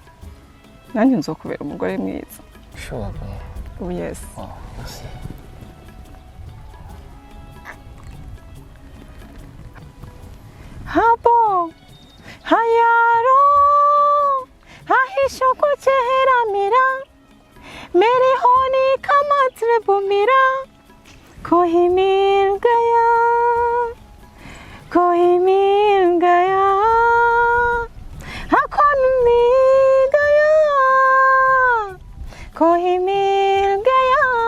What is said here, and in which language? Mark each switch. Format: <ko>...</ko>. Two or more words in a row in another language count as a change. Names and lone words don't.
<rw>Nanjye nzokubera umugore mwiza.</rw> <en>Sure. Oh yes.</en> <fr>Oh, merci. Hapo hayaro hahisho</fr> <hi>को चेहरा मेरा मेरे होने का मतलब मेरा कोई मिल गया हाँ कौन मिल गया कोई मिल गया</hi>